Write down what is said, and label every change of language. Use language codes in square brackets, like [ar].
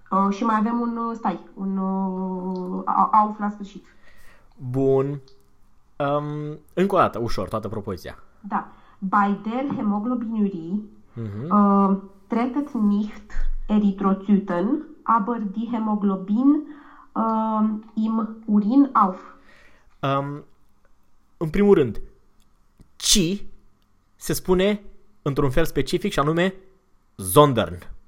[ro] Și mai avem un, stai, un au la sfârșit. Bun. Încă o dată, ușor, toată propoziția. Da. [de] Bei der hemoglobinurie tretet nicht eritrozyten, aber di hemoglobin im urin auf. [ro] În primul rând, ci se spune într-un fel specific și anume zondern.